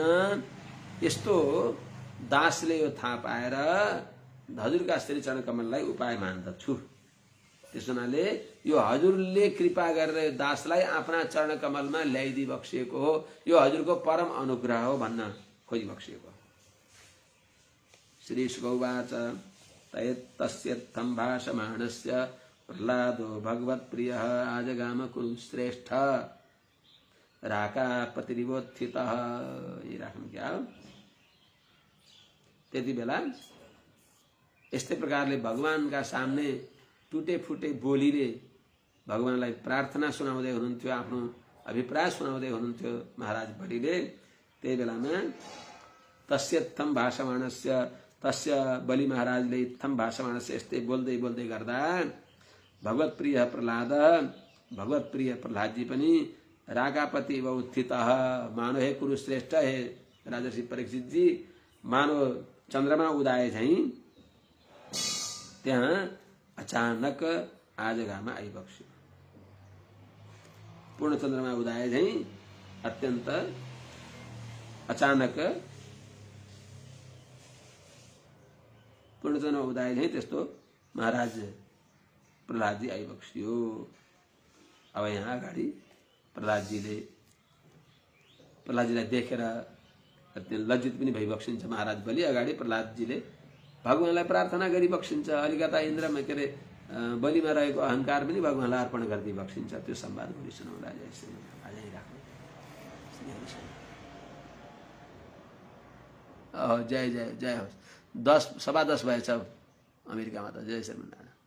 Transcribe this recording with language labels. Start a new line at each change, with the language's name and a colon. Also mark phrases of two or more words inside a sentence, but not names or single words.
Nepali: यस्तो दासले यो थाहा पाएर हजुरका श्री चरण कमललाई उपाय मान्दछु। त्यसो हुनाले यो हजुरले कृपा गरेर दासलाई आफ्ना चरण कमलमा ल्याइदिई बक्सिएको हो, यो हजुरको परम अनुग्रह हो भन्न खोजी बक्सिएको।
Sanskrit: श्री शुकौवाच तस्यत्थं भाषमाणस्य प्रह्लादो भगवत्प्रियः आजगाम कुरुश्रेष्ठ राकापतिरिवोत्थितः।
Nepali: ये राख्नु क्या हो? त्यति बेला यस्तै प्रकारले भगवानका सामने टुटे फुटे बोलीले भगवानलाई प्रार्थना सुनाउँदै हुनुहुन्थ्यो, आफ्नो अभिप्राय सुनाउँदै हुनुहुन्थ्यो महाराज बलिले। त्यही बेलामा
Sanskrit: तस्यत्थम भाषमाणस्य,
Nepali: तस्य बलि महाराजले
Sanskrit: इत्थम भाषमाणस्य
Nepali: यस्तै बोल्दै बोल्दै गर्दा भगवत्प्रिय प्रह्लाद, भगवत्प्रिय प्रह्लादजी पनि
Sanskrit: रागापति व उत्थित,
Nepali: मानो हे कुरुश्रेष्ठ, हे राजर्षि परीक्षित जी, मानो चन्द्रमा उदाए झैं त्यहाँ अचानक आजगामा आइबक्स्यो। पूर्ण चन्द्रमा उदाए झैं अत्यन्त अचानक पूर्ण चन्द्रमा उदाए झैं त्यस्तो महाराज प्रह्लादजी आइबक्स्यो। अब यहाँ अगाडि प्रह्लादजीलाई देखेर अत्यन्त लज्जित पनि भइबक्सिन्छ महाराज बलि। अगाडि प्रह्लादजीले भगवानलाई प्रार्थना गरी बक्सिन्छ। अलिकता इन्द्रमा के अरे बलिमा रहेको अहंकार पनि भगवानलाई अर्पण गर्दै बक्सिन्छ। त्यो संवाद भोलि सुनाउँला। जय श्री राम। जय जय जय होस्। 10 सवा 10 भएछ अमेरिकामा त। जय श्री राम।